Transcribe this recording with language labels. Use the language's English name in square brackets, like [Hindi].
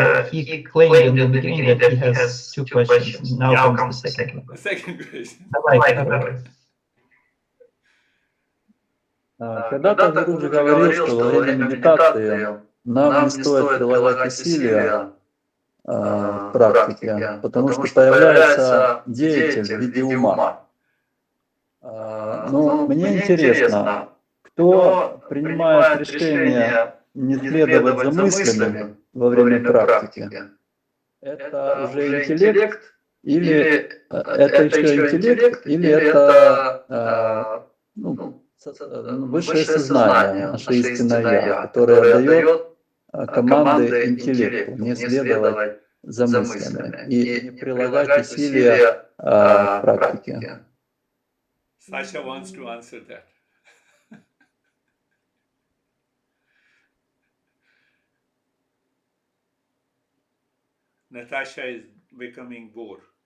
[English] he claimed in the beginning that he has two questions. Now comes the second one. Second question. [Russian] Давай, второй. Когда-то Гуру говорил, что во время медитации нам не стоит прилагать усилия в практике, потому что появляется деятель в виде ума. Но мне интересно, кто принимает решение не следовать за мыслями во время практики? Это уже интеллект, или это еще интеллект, или это высшее сознание, наше истинное Я, которое дает команды интеллекту не следовать за мыслями и не прилагать усилия в практике. [English] Sasha wants to answer that. Natasha is becoming bored.